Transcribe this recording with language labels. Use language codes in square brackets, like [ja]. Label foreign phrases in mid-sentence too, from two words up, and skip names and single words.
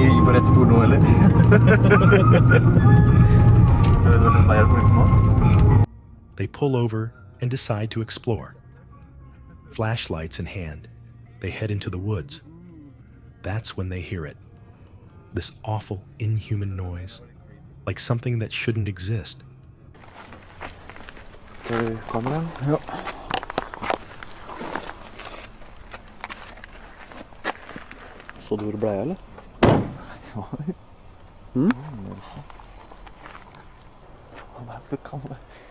[no] på rett spor nå, eller? Er det noen veier på nå? [en] They pull over and decide to explore. Flashlights in hand, they head into the woods. That's when they hear it. This awful, inhuman noise, like something that shouldn't exist. [no] Tar vi kameraet? Ja. Så du hvor det ble, eller? Ja. Faen, det kan det.